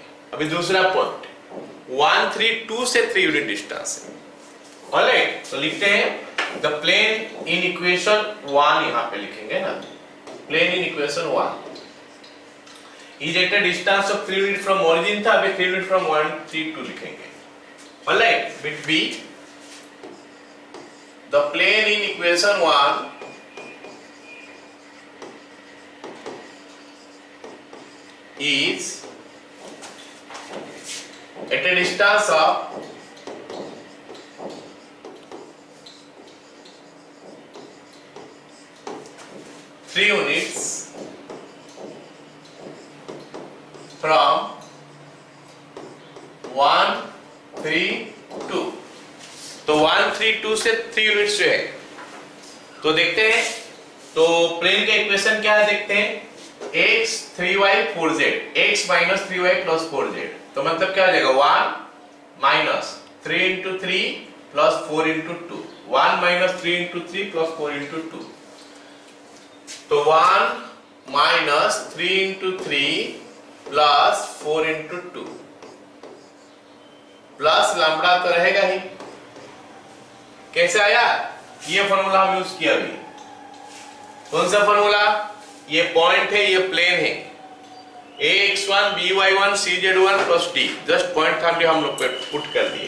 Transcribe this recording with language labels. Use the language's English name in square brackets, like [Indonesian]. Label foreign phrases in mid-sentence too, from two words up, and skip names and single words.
[Hindi] अभी दूसरा पॉइंट 1 3 2 से 3 [English] unit distance [Hindi] है। [English] ऑलराइट, [Hindi] तो लिखते हैं [English] the plane in equation 1, [Hindi] यहां पे लिखेंगे ना, [English] plane in equation 1 is at a distance of 3 unit from origin [Hindi] था, अभी [English] 3 unit from 1 3 2 लिखेंगे। alright, bit be the plane in equation 1 is at a distance of 3 units from 1 3 2। [Hindi] तो 1 3 2 से 3 यूनिट्स जो है, तो देखते हैं। तो प्लेन का इक्वेशन क्या है देखते हैं, x 3y 4z, [English] x minus 3y plus 4z। [Hindi] तो मतलब क्या हो जाएगा [English] 1 minus 3 into 3 plus 4 into 2, 1 minus 3 into 3 plus 4 into 2। तो 1 minus 3 into 3 plus 4 into 2 plus lambda [Hindi] तो रहेगा ही। कैसे आया, ये फॉर्मूला हम यूज किया अभी। कौन सा फॉर्मूला, ये पॉइंट है, ये प्लेन है, ax1 by1 cz1 प्लस d, [English] just point [Hindi] था हम लोग पुट कर दिए।